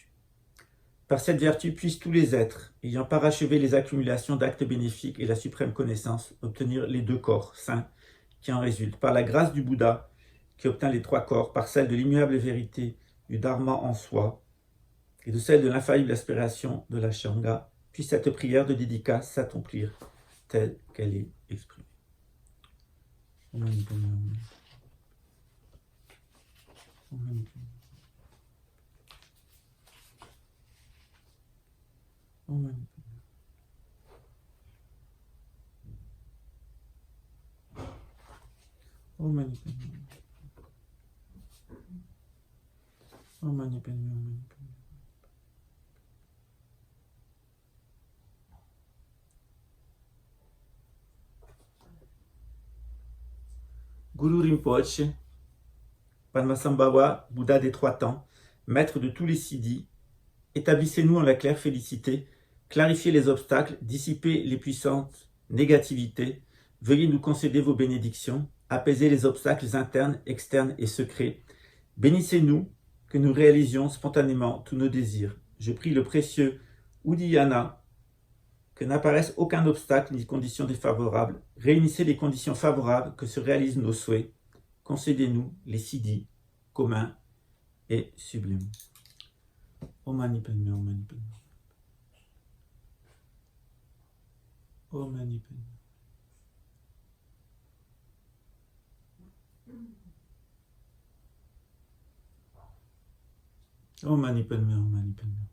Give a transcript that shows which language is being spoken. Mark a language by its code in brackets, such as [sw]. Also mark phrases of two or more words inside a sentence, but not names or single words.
[fr] Par cette vertu puissent tous les êtres, ayant parachevé les accumulations d'actes bénéfiques et la suprême connaissance, obtenir les 2 corps saints qui en résultent. Par la grâce du Bouddha, qui obtint les 3 corps, par celle de l'immuable vérité du Dharma en soi, et de celle de l'infaillible aspiration de la Shanga, puisse cette prière de dédicace s'accomplir telle qu'elle est exprimée. [sa] Om Mani Padme Hum. Om Mani Padme Hum. Om Mani Padme Hum. Om Mani Padme Hum. Om Mani Padme Hum. [fr] Guru Rinpoche, Padmasambhava, Bouddha des 3 temps, maître de tous les siddhis, établissez-nous en la claire félicité, clarifiez les obstacles, dissipez les puissantes négativité, veuillez nous concéder vos bénédictions, apaiser les obstacles internes, externes et secrets. Bénissez-nous, que nous réalisions spontanément tous nos désirs. Je prie le précieux Udiyana, que n'apparaisse aucun obstacle ni condition défavorable. Réunissez les conditions favorables que se réalisent nos souhaits. Concédez-nous les siddhis communs et sublimes. [sa] Om Mani Padme, Om Mani Padme. Om Mani Padme. Om Mani Padme, Om Mani Padme.